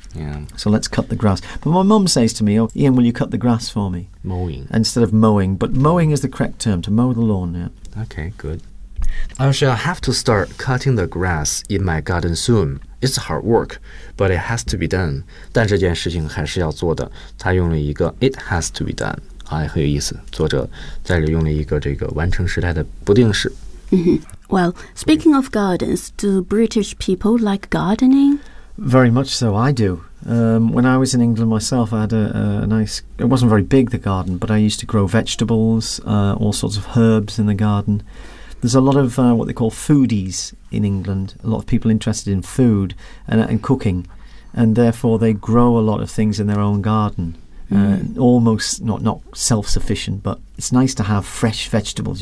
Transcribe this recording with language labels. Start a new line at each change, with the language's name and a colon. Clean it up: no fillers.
English: Yeah. So let's cut the grass. But my mum says to me, oh, Ian, will you cut the grass for me? Mowing. Instead of mowing. But mowing is the correct term, to mow the lawn, yeah. Okay, good. I shall have to start cutting the grass in my garden soon. It's hard work, but it has to be done.
Chinese: 但这件事情还是要做的。他用了一个
English: it has to be done.
Chinese: 啊，很有意思。作者在这用了一个这个完成时态的不定式。
English: Well, speaking of gardens, do British people like gardening? Very much so, I do. When I was in England myself, I had a nice, it wasn't very big, the garden, but I used to grow vegetables, all sorts of herbs in the garden. There's a lot of what they call foodies in England, a lot of people interested in food and cooking, and therefore they grow a lot of things in their own garden,、almost not self-sufficient, but it's nice to have fresh vegetables.